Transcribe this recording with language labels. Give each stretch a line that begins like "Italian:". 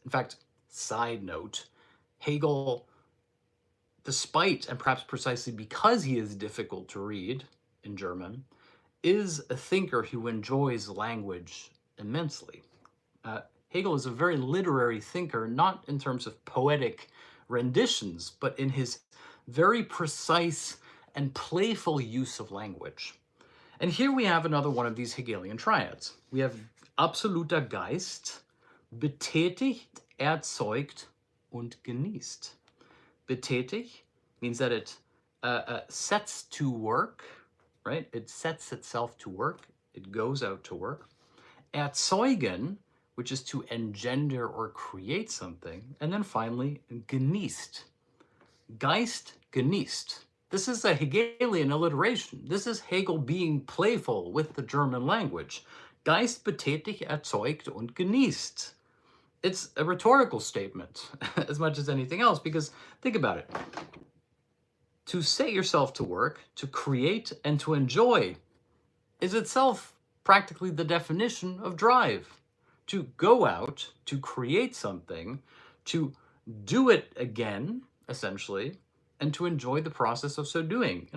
English: In fact, side note, Hegel, despite and perhaps precisely because he is difficult to read in German, is a thinker who enjoys language immensely. Hegel is a very literary thinker, not in terms of poetic renditions, but in his very precise and playful use of language. And here we have another one of these Hegelian triads. We have
German: absoluter Geist, betätigt, erzeugt und genießt.
English: Betätigt means that it sets to work, right? It sets itself to work. It goes out to work. Erzeugen, which is to engender or create something. And then finally, genießt.
German: Geist genießt.
English: This is a Hegelian alliteration. This is Hegel being playful with the German language.
German: Geist betätigt, erzeugt und genießt.
English: It's a rhetorical statement as much as anything else, because think about it. To set yourself to work, to create and to enjoy is itself practically the definition of drive. To go out, to create something, to do it again, essentially, and to enjoy the process of so doing.